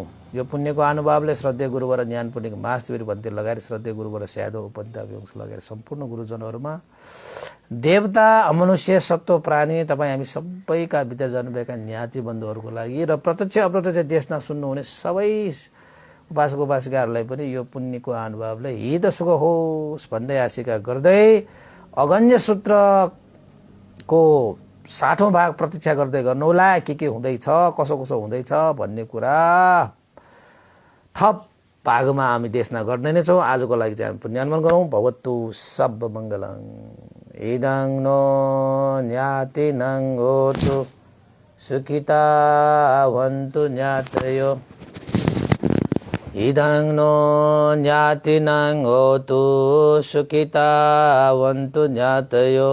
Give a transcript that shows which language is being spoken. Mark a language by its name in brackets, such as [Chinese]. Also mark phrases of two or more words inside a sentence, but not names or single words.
[Nepali] यो पुण्यको अनुभवले श्रद्धेय गुरुवर ज्ञान पुण्यको महाशिविर भन्ते लगाएर श्रद्धेय गुरुवर स्यादो उपन्यास लगाएर सम्पूर्ण गुरुजनहरूमा देवता मनुष्य सत्व प्राणी तपाईँ हामी सबैका विद्या जानुभएका ज्ञाति बन्धुहरूको लागि र प्रत्यक्ष अप्रत्यक्ष देशमा सुन्नुहुने सबै उपासक उपासिकाहरूलाई पनि यो पुण्यको अनुभवले हित सुख होस् भन्दै आशिका गर्दै अगन्य सूत्रको 60औं भाग प्रतीक्षा गर्दै गर्नुहोला। के हुँदैछ, कसो कसो हुँदैछ भन्ने कुरा थप भागमा हामी देशना गर्ने नै छौँ। आजको लागि चाहिँ हामी पुण्यान्मन गरौँ। [Pali] भवतु सब मङ्गलङ। इदं नो ज्ञातिनं होतु सुखिता भवन्तु ज्ञातयो। इदं नो ज्ञातिनं होतु सुखिता भवन्तु ज्ञातयो।